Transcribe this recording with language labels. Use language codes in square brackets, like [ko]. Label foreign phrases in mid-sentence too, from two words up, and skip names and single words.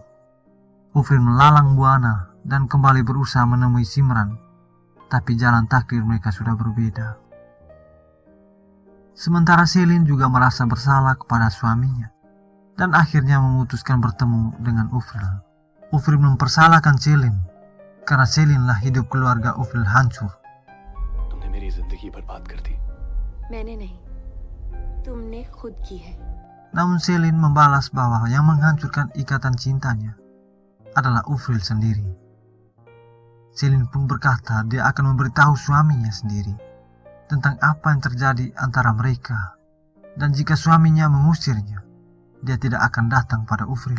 [id] Uvril melalang buana dan kembali berusaha menemui Simran, tapi jalan takdir mereka sudah berbeda. Sementara Celine juga merasa bersalah kepada suaminya dan akhirnya memutuskan bertemu dengan Uvril. Uvril mempersalahkan Celine karena Celine lah hidup keluarga Uvril hancur. [hi] तुमने मेरी जिंदगी बर्बाद कर दी. मैंने नहीं, तुमने खुद की है. [id] Namun Celine membalas bahwa yang menghancurkan ikatan cintanya adalah Uvril sendiri. Celine pun berkata dia akan memberitahu suaminya sendiri tentang apa yang terjadi antara mereka, dan jika suaminya mengusirnya, dia tidak akan datang pada Uvril.